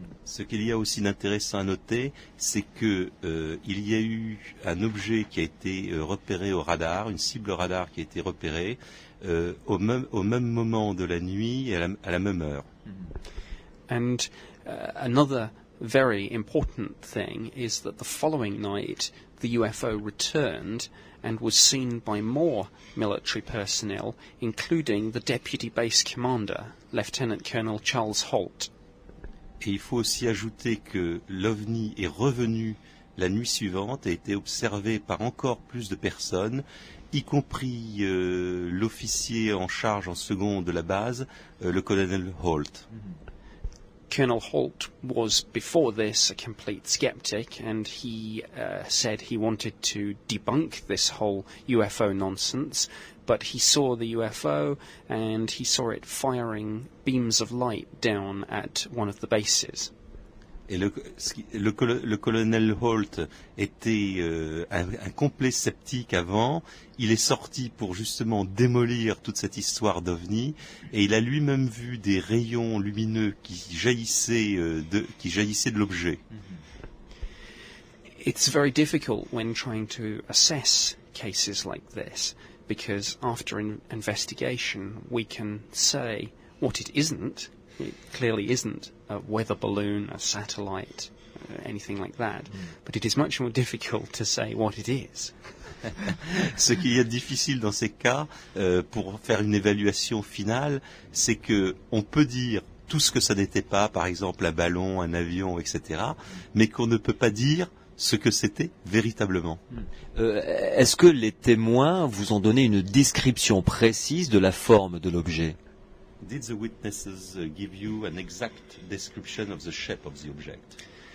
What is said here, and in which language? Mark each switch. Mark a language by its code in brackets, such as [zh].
[fr] Ce qu'il y a aussi d'intéressant à noter, c'est que il y a eu un objet qui a été repéré au radar, une cible radar qui a été repérée au même moment de la nuit et à la même heure. [en] And another very important thing is that the following night the UFO returned and was seen by more military personnel, including the Deputy Base Commander, Lieutenant Colonel Charles Holt. [fr] Et il faut aussi ajouter que l'OVNI est revenu la nuit suivante et a été observé par encore plus de personnes, y compris l'officier en charge en second de la base, le colonel Holt. [en] Colonel Holt was before this a complete skeptic, and he said he wanted to debunk this whole UFO nonsense, but he saw the UFO and he saw it firing beams of light down at one of the bases. [fr] Et le colonel Holt était un complet sceptique avant. Il est sorti pour justement démolir toute cette histoire d'OVNI, et il a lui-même vu des rayons lumineux qui jaillissaient de l'objet. [en] It's very difficult when trying to assess cases like this, because after an investigation we can say what it isn't. It clearly isn't a weather balloon, a satellite, anything like that. But it is much more difficult to say what it is. [fr] Ce qu'il y a de difficile dans ces cas, pour faire une évaluation finale, c'est que on peut dire tout ce que ça n'était pas, par exemple un ballon, un avion, etc., mais qu'on ne peut pas dire ce que c'était véritablement. Est-ce que les témoins vous ont donné une description précise de la forme de l'objet? [en] Did the witnesses give you an exact description of the shape of the object?